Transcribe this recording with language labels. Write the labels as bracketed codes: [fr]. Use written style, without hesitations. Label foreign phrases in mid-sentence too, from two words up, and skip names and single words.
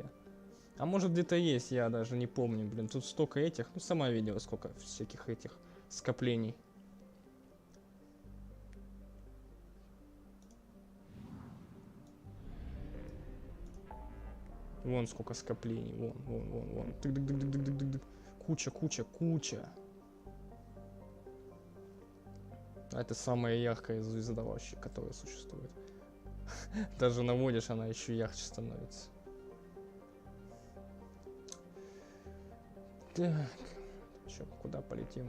[ru] А может где-то есть, я даже не помню, блин. Тут столько этих, ну сама видела, сколько всяких этих скоплений. Вон сколько скоплений, вон. Тык-дык-дык-дык-дык-дык. Куча. А это самая яркая звезда вообще, которая существует. Даже наводишь, она еще ярче становится. Так, чё, куда полетим?